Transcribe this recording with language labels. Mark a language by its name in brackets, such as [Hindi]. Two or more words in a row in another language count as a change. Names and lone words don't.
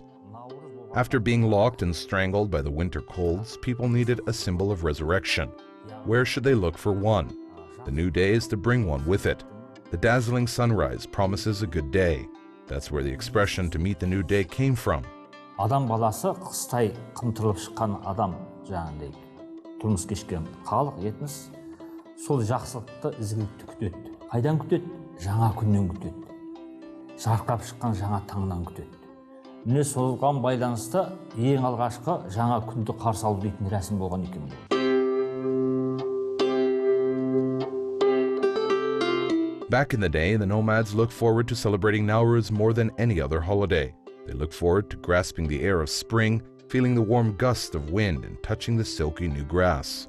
[English] After being locked and strangled by the winter colds, people needed a symbol of resurrection. Where should they look for one? The new day is to bring one with it. The dazzling sunrise promises a good day. That's where the expression to meet the new day came from. [Kazakh] Адам баласы қыстай қымтырылып шыққан адам жаңағыдай тұрмыс кешкен халық етміз сол жақсылықты ізгілікті күтеді. Қайдан күтеді? Жаңа күннен күтеді. Жарқырап шыққан жаңа таңнан күтеді. Міне соған байланысты ең алғашқы жаңа күнді қарсы алу дейтін рәсім болған екен бұл. [English] Back in the day, the nomads looked forward to celebrating Nauryz more than any other holiday. They looked forward to grasping the air of spring, feeling the warm gust of wind and touching the silky new grass.